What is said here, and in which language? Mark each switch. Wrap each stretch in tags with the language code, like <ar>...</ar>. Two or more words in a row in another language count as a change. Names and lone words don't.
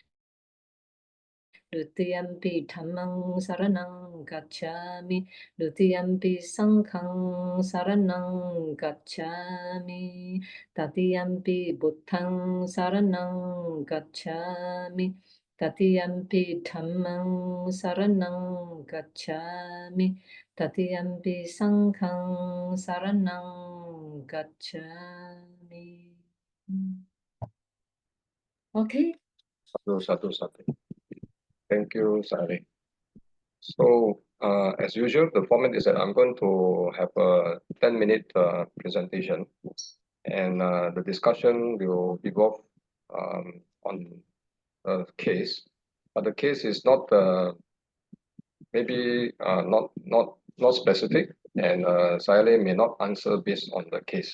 <pi>Dutiyampi dhammang saranang gacchami, Dutiyampi sanghang saranang gacchami, Tatiyampi buddhang saranang gacchami, Tatiyampi dhammang saranang gacchami, Tatiyampi sanghang saranang gacchami.</pi> <en>Okay. Satu. Thank you, Sayalay. So as usual, the format is that I'm going to have a 10-minute presentation, and the discussion will evolve on a case, but the case is not maybe not specific, and Sayalay may not answer based on the case.</en>